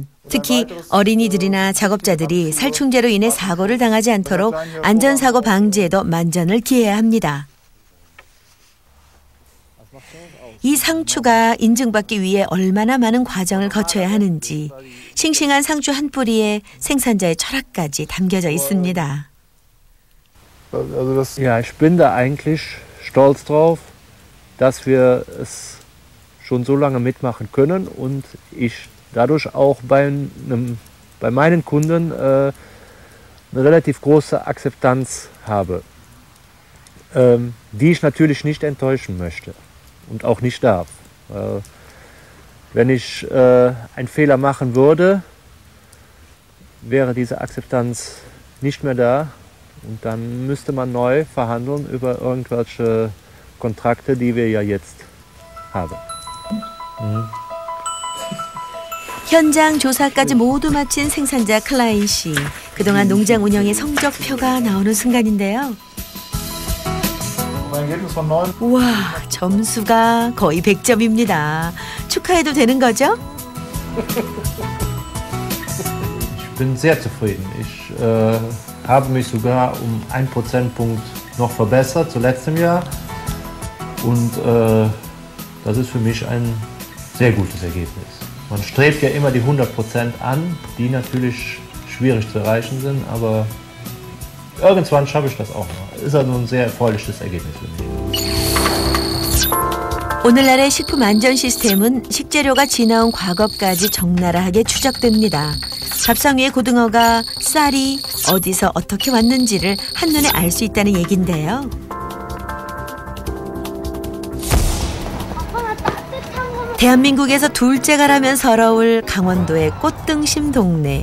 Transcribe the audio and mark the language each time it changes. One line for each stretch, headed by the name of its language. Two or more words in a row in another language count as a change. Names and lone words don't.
Korean: 특히 어린이들이나 작업자들이 살충제로 인해 사고를 당하지 않도록 안전사고 방지에도 만전을 기해야 합니다. 이 상추가 인증받기 위해 얼마나 많은 과정을 거쳐야 하는지 싱싱한 상추 한 뿌리에 생산자의 철학까지 담겨져 있습니다.
German: Ja, ich bin da eigentlich stolz drauf, dass wir es schon so lange mitmachen können und ich dadurch auch bei meinen Kunden eine relativ große Akzeptanz habe, die ich natürlich nicht enttäuschen möchte. Und auch nicht darf. Wenn ich einen Fehler machen würde, wäre diese Akzeptanz nicht mehr da und dann müsste man neu verhandeln über irgendwelche Kontrakte, die wir ja jetzt haben.
Korean: 현장 조사까지 모두 마친 생산자 클라인 씨. 그동안 농장 운영의 성적표가 나오는 순간인데요. 우와, 점수가 거의 100점입니다. 축하해도 되는 거죠?
German: Ich bin sehr zufrieden. Ich habe mich sogar um 1 Prozentpunkt noch verbessert zu letztem Jahr. Und das ist für mich ein sehr gutes Ergebnis. Man strebt ja immer die 100% an, die natürlich schwierig zu erreichen sind, aber irgendwann schaffe ich das auch noch. Ist also ein sehr erfreuliches Ergebnis für mich.
Korean: 오늘날의 식품 안전 시스템은 식재료가 지나온 과거까지 적나라하게 추적됩니다. 밥상 위의 고등어가 쌀이 어디서 어떻게 왔는지를 한눈에 알 수 있다는 얘긴데요. 대한민국에서 둘째가라면 서러울 강원도의 꽃등심 동네.